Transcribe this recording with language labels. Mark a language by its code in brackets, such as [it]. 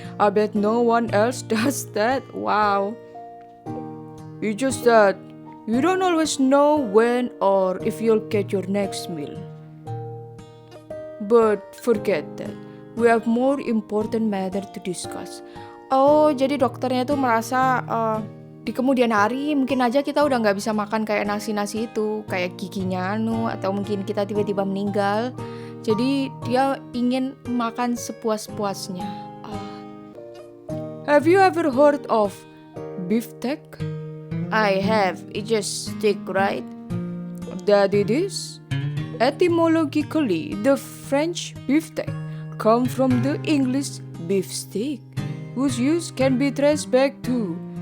[en] I bet no one else does that. Wow. It's just that you don't always know when or if you'll get your next meal. But forget that. We have more important matter to discuss. [id] Oh, jadi dokternya tuh merasa di kemudian hari mungkin aja kita udah nggak bisa makan kayak nasi-nasi itu, kayak giginya atau mungkin kita tiba-tiba meninggal. Jadi dia ingin makan sepuas-puasnya. [en] Have you ever heard of beefsteak? I have. It just stick, right? That it is. Etymologically, the French beefsteak come from the English beefsteak, whose use can be traced back to.